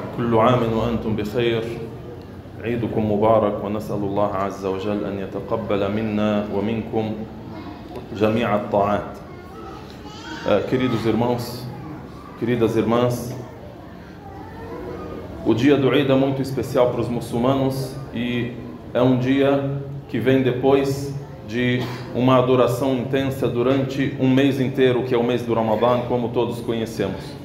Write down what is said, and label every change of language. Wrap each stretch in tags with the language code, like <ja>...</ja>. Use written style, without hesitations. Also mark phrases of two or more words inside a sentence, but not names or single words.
<ar>كل عام وأنتم بخير عيدكم مبارك ونسأل الله عز وجل أن يتقبل منا ومنكم جميع الطاعات.</ar> <pt>Queridos irmãos, queridas irmãs, o dia do Eid é muito especial para os muçulmanos e é um dia que vem depois de uma adoração intensa durante um mês inteiro, que é o mês do Ramadã, como todos conhecemos.</pt>